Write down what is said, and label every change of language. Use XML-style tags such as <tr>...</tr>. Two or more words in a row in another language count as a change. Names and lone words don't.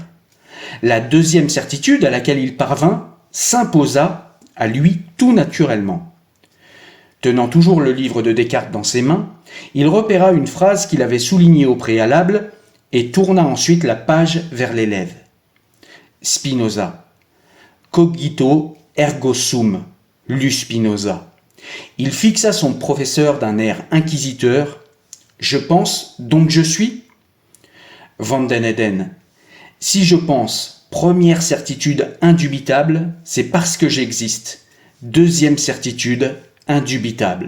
<fr>La deuxième certitude à laquelle il parvint s'imposa à lui tout naturellement. Tenant toujours le livre de Descartes dans ses mains, il repéra une phrase qu'il avait soulignée au préalable et tourna ensuite la page vers l'élève. Spinoza.</fr> <la>Cogito ergo sum,</la> <fr>lut Spinoza. Il fixa son professeur d'un air inquisiteur. Je pense, donc je suis ? Van den Eden. Si je pense, première certitude indubitable, c'est parce que j'existe. Deuxième certitude indubitable.</fr>